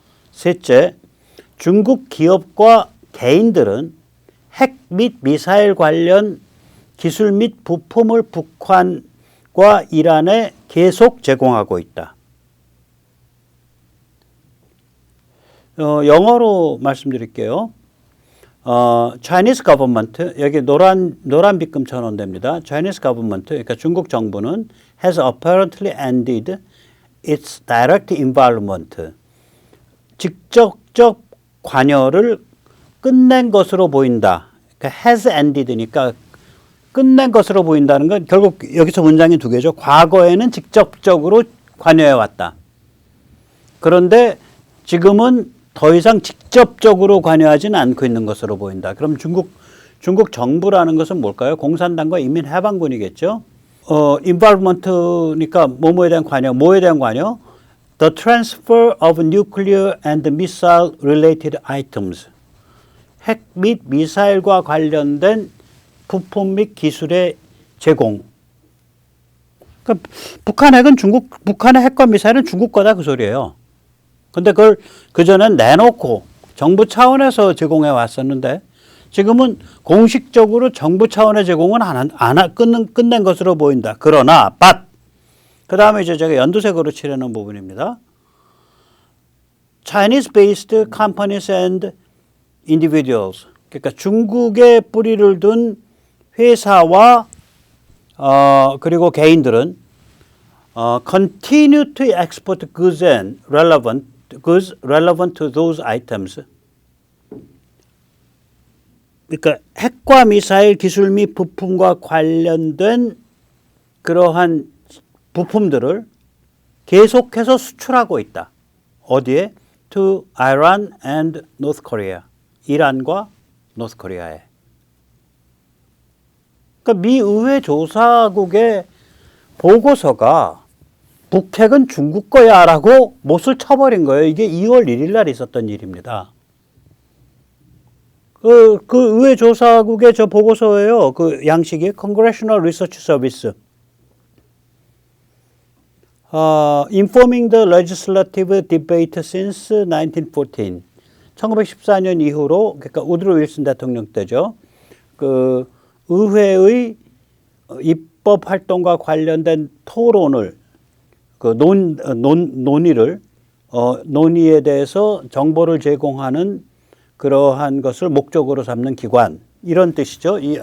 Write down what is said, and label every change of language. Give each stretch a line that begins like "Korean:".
Korean: 셋째, 중국 기업과 개인들은 핵 및 미사일 관련 기술 및 부품을 북한과 이란에 계속 제공하고 있다. 영어로 말씀드릴게요.
English: Chinese government,
Korean: 여기 노란 빗금 천 원됩니다.
English: Chinese government,
Korean: 그러니까 중국 정부는
English: has apparently ended its direct involvement.
Korean: 직접적 관여를 끝낸 것으로 보인다. 그러니까 has ended니까 끝낸 것으로 보인다는 건 결국 여기서 문장이 2개죠. 과거에는 직접적으로 관여해 왔다. 그런데 지금은 더 이상 직접적으로 관여하지는 않고 있는 것으로 보인다. 그럼 중국 정부라는 것은 뭘까요? 공산당과 인민해방군이겠죠. involvement니까 뭐뭐에 대한 관여, 뭐에 대한 관여?
English: The transfer of nuclear and missile related items.
Korean: 핵 및 미사일과 관련된 부품 및 기술의 제공. 그러니까 북한의 핵과 미사일은 중국 거다 그 소리예요. 근데 그걸 그전엔 내놓고 정부 차원에서 제공해 왔었는데 지금은 공식적으로 정부 차원의 제공은 끝낸 것으로 보인다. 그러나 그 다음에 이제 제가 연두색으로 칠해놓은 부분입니다.
English: Chinese-based companies and individuals.
Korean: 그러니까 중국에 뿌리를 둔 회사와 그리고 개인들은
English: continue to export goods relevant to those items.
Korean: 그러니까 핵과 미사일 기술 및 부품과 관련된 그러한 부품들을 계속해서 수출하고 있다. 어디에?
English: To Iran and North Korea.
Korean: 이란과 노스 코리아에. 그러니까 미 의회 조사국의 보고서가 북핵은 중국 거야라고 못을 쳐버린 거예요. 이게 2월 1일 날 있었던 일입니다. 그 의회 조사국의 저 보고서예요.
English: 그 양식이 Congressional Research Service. Informing the legislative debate since 1914.
Korean: 1914년 이후로, 그러니까 우드로 윌슨 대통령 때죠. 그 의회의 입법 활동과 관련된 토론을, 그 논의를, 논의에 대해서 정보를 제공하는 그러한 것을 목적으로 삼는 기관, 이런 뜻이죠.